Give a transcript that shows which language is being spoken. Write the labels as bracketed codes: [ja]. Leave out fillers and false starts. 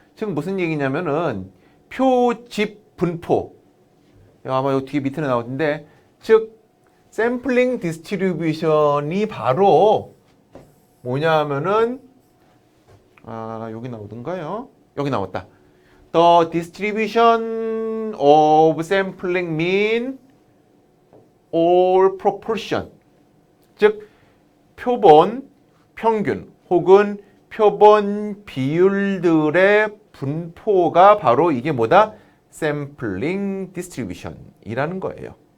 [ko] 즉 무슨 얘기냐면은 표집 분포 아마 요 뒤에 밑에 나올 텐데 즉 샘플링 디스트리뷰션이 바로 뭐냐 하면은 여기 나오던가요? 여기 나왔다. [en] The distribution of sampling mean or proportion. [ko] 즉 표본 평균 혹은 표본 비율들의 분포가 바로 이게 뭐다? 샘플링 디스트리뷰션이라는 거예요.